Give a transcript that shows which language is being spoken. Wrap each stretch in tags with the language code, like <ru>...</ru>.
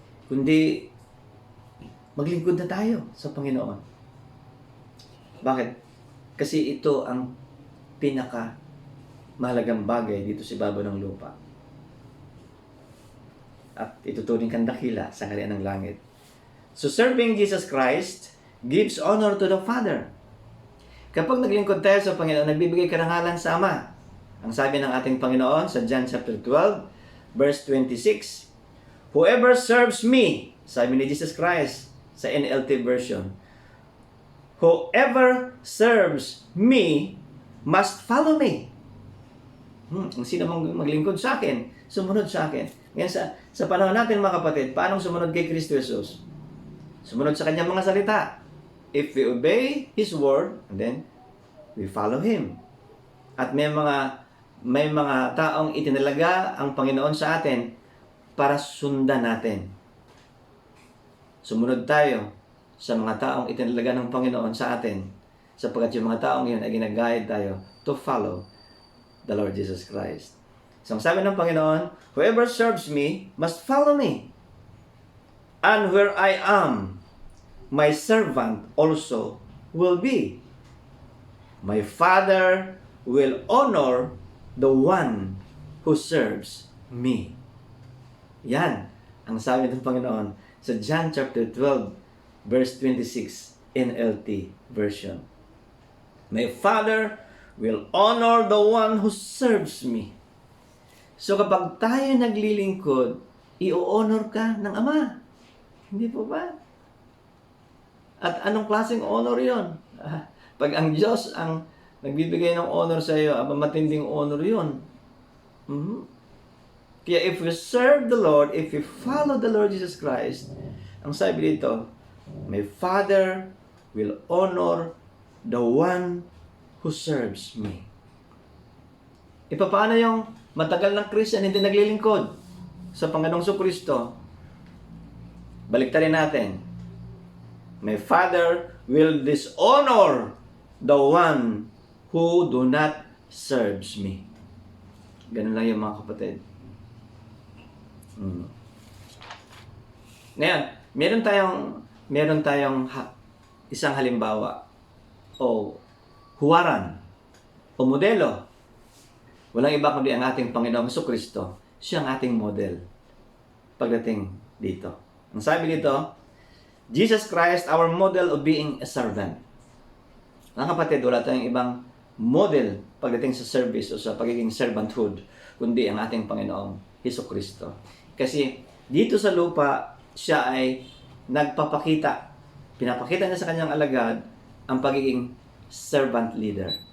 <tl>Kundi maglingkod na tayo sa Panginoon. Bakit? Kasi ito ang pinaka mahalagang bagay dito sa ibabaw ng lupa. At ituturing kang dakila sa kaharian ng langit.</tl> <en>So serving Jesus Christ gives honor to the Father.</en> <tl>Kapag naglingkod tayo sa Panginoon, nagbibigay karangalan sa Ama. Ang sabi ng ating Panginoon sa John chapter 12, verse 26, whoever serves me, sabi ni Jesus Christ sa NLT version,</tl> <en>whoever serves me must follow me.</en> <tl>Ang sino mang maglingkod sa akin, sumunod sa akin. Ngayon sa panahon natin mga kapatid, paano sumunod kay Kristo Jesus? Sumunod sa kanyang mga salita.</tl> <en>If we obey His word, and then we follow Him.</en> <tl>At may mga taong itinalaga ang Panginoon sa atin para sundan natin. Sumunod tayo sa mga taong itinalaga ng Panginoon sa atin, sapagkat yung mga taong yun ay ginag-guide tayo</tl> <en>to follow the Lord Jesus Christ.</en> <tl>So, ang sabi ng Panginoon,</tl> <en>whoever serves me must follow me. And where I am, my servant also will be. My Father will honor the one who serves me.</en> <tl>Yan ang sabi ng Panginoon sa John chapter 12, verse 26, NLT version.</tl> <en>My Father will honor the one who serves me.</en> <tl>So kapag tayo naglilingkod, i-honor ka ng Ama. Hindi po ba? At anong klaseng honor yon? Pag ang Diyos ang nagbibigay ng honor sa iyo, matinding honor yon.</tl> <en>Kaya if we serve the Lord, if we follow the Lord Jesus Christ,</en> <tl>ang sabi dito,</tl> <en>my Father will honor the one who serves me.</en> <tl>Paano yung matagal ng Christian hindi naglilingkod sa Panginoong Kristo? Baliktarin natin.</tl> <en>My Father will dishonor the one who do not serves me.</en> <tl>Ganun lang yung mga kapatid. Ngayon, meron tayong isang halimbawa o huwaran o modelo. Walang iba kundi ang ating Panginoong Kristo. Siya ang ating model pagdating dito. Ang sabi dito,</tl> <en>Jesus Christ, our model of being a servant.</en> <tl>Mga kapatid, wala tayong ibang model pagdating sa service o sa pagiging servanthood, kundi ang ating Panginoong Kristo. Kasi dito sa lupa, siya ay pinapakita niya sa kanyang alagad ang pagiging servant leader.</tl>